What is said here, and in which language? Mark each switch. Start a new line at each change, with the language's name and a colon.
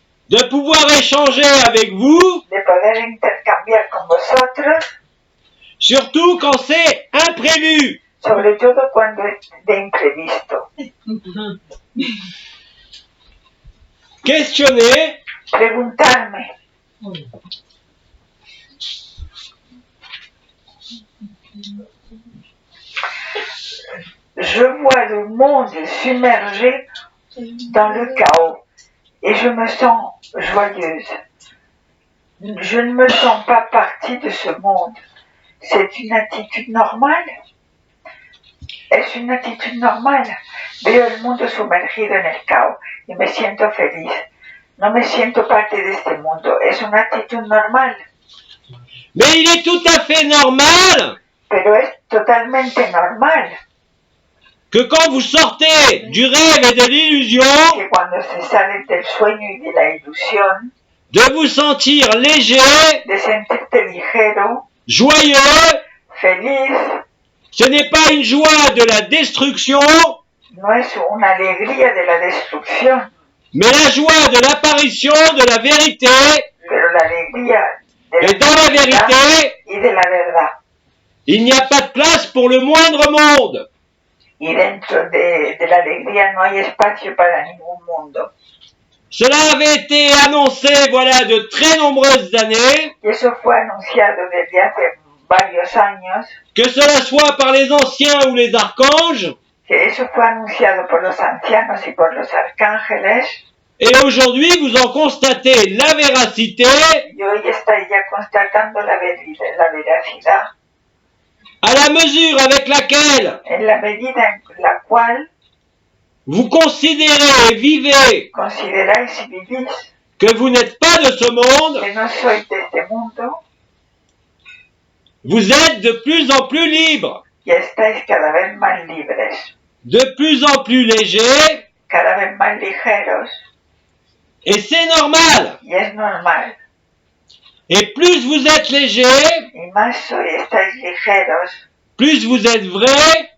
French: de pouvoir échanger avec vous,
Spanish: de poder intercambiar con vosotros,
French: surtout quand c'est imprévu.
Spanish: sobre todo cuando es de imprevisto.
French: Questionner,
Spanish: Preguntarme.
French: Je vois le monde submergé dans le chaos et je me sens joyeuse. Je ne me sens pas partie de ce monde. C'est une attitude normale.
Spanish: Es una actitud normal. Veo el mundo sumergido en el caos y me siento feliz. No me siento parte de este mundo. Es una actitud normal.
French: mais il est tout à fait normal
Spanish: Pero es totalmente normal
French: que quand vous sortez du rêve et de l'illusion,
Spanish: que cuando se sale del sueño y de la ilusión,
French: de vous sentir léger,
Spanish: de sentirte ligero,
French: joyeux.
Spanish: feliz,
French: Ce n'est pas une joie de la destruction,
Spanish: no es una alegría de la destrucción,
French: mais la joie de l'apparition de la vérité.
Spanish: pero la alegría de
French: Et dans la vérité,
Spanish: y de la verdad.
French: il n'y a pas de place pour le moindre monde.
Spanish: Y dentro de la alegría no hay espacio para ningún mundo.
French: Cela avait été annoncé, voilà, de très nombreuses années,
Spanish: Y eso fue anunciado desde hace varios años,
French: que cela soit par les anciens ou les archanges,
Spanish: que eso fue anunciado por los ancianos y por los arcángeles,
French: et aujourd'hui vous en constatez la véracité
Spanish: y hoy estáis ya constatando la veracidad,
French: à la mesure avec laquelle
Spanish: en la medida en la cual
French: vous considérez et vivez
Spanish: consideráis y vivís
French: que vous n'êtes pas de ce monde.
Spanish: que no sois de este mundo,
French: Vous êtes de plus en plus libre,
Spanish: y estáis cada vez más libres,
French: de plus en plus léger,
Spanish: cada vez más ligeros,
French: et c'est normal.
Spanish: y es normal.
French: Et plus vous êtes léger,
Spanish: Y más estáis ligeros,
French: plus vous êtes vrai,